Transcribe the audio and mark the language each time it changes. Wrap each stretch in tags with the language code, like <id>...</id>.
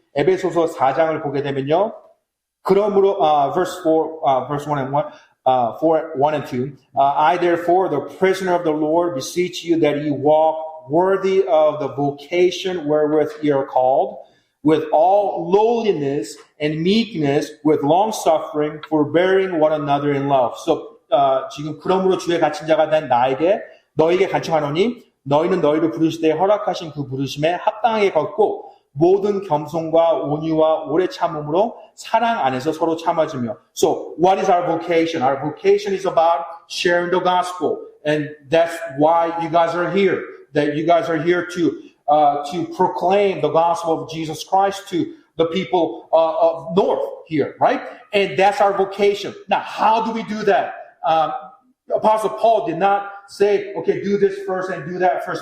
<ko>에베소서 4장을 보게 되면요. 그러므로</ko> <en>verse 1 and 1, 1 and 2. I therefore, the prisoner of the Lord, beseech you that ye walk worthy of the vocation wherewith ye are called, with all lowliness and meekness, with long suffering, forbearing one another in love.</en> <ko>So 지금 그러므로 주의 갇힌 자가 된 너에게 간청하노니 너희는 너희를 부르실 때 허락하신 그 부르심에 합당하게 걷고 모든 겸손과 온유와 오래 참음으로 사랑 안에서 서로 참아주며.</ko> <en>So, what is our vocation? Our vocation is about sharing the gospel. And that's why you guys are here. That you guys are here to proclaim the gospel of Jesus Christ to the people of North here, right? And that's our vocation. Now, how do we do that? Apostle Paul did not say, okay, do this first and do that first.</en>